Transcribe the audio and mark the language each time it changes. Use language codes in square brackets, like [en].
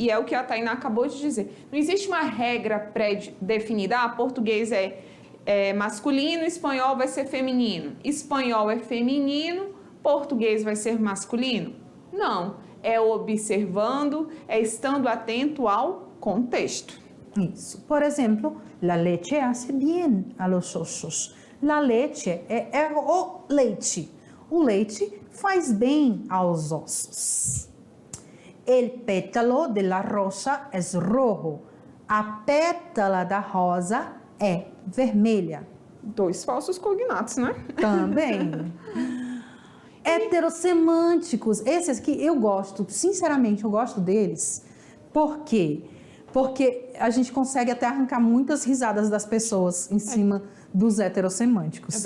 [pt] E é o que a Tainá acabou de dizer. Não existe uma regra pré-definida. Português é masculino, espanhol vai ser feminino. Espanhol é feminino, português vai ser masculino. Não. É observando, é estando atento ao contexto. Isso. [es] Por exemplo, la leche hace bien a los ossos. [pt] La leche é o leite. O leite faz bem aos ossos. [es] El pétalo de la rosa es rojo. [pt] A pétala da rosa é vermelha. Dois falsos cognatos, né? Também. Heterossemânticos. Esses aqui eu gosto, sinceramente, eu gosto deles. Por quê? Porque a gente consegue até arrancar muitas risadas das pessoas em cima dos heterossemânticos.